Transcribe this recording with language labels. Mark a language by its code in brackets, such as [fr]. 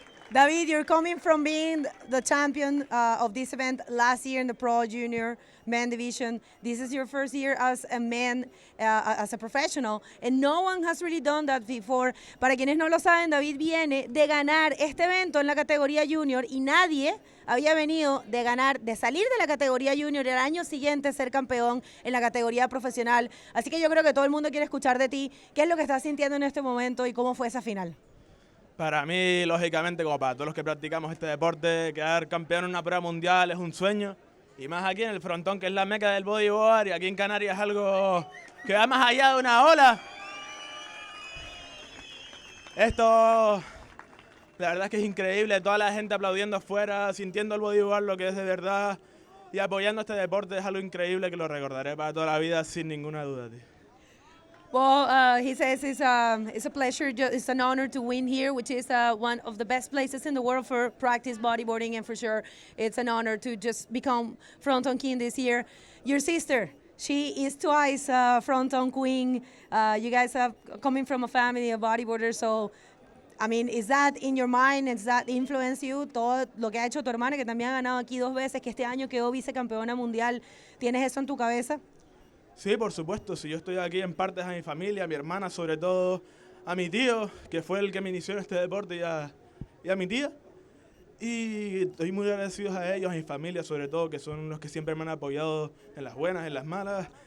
[en] David, you're coming from being the champion of this event last year in the Pro Junior Men Division. This is your first year as a man, as a professional, and no one has really done that before. [es] Para quienes no lo saben, David viene de ganar este evento en la categoría junior y nadie había venido de ganar, de salir de la categoría junior y al año siguiente ser campeón en la categoría profesional. Así que yo creo que todo el mundo quiere escuchar de ti. ¿Qué es lo que estás sintiendo en este momento y cómo fue esa final? Para mí, lógicamente, como para todos los que practicamos este deporte, quedar campeón en una prueba mundial es un sueño. Y más aquí en el Frontón, que es la meca del bodyboard, y aquí en Canarias es algo que va más allá de una ola. Esto, la verdad es que es increíble, toda la gente aplaudiendo afuera, sintiendo el bodyboard, lo que es de verdad, y apoyando este deporte es algo increíble que lo recordaré para toda la vida sin ninguna duda, tío. [en] Well, he says it's a pleasure, it's an honor to win here, which is one of the best places in the world for practice bodyboarding, and for sure it's an honor to just become Fronton King this year. Your sister, she is twice Fronton Queen. You guys are coming from a family of bodyboarders, so I mean, is that in your mind? Does that influence you? [es] Todo lo que ha hecho tu hermana, que también ha ganado aquí 2 veces, que este año quedó vicecampeona mundial, ¿tienes eso en tu cabeza? Sí, por supuesto. Si yo estoy aquí en partes a mi familia, a mi hermana, sobre todo a mi tío, que fue el que me inició en este deporte, y a mi tía. Y estoy muy agradecido a ellos, a mi familia, sobre todo, que son los que siempre me han apoyado en las buenas, en las malas.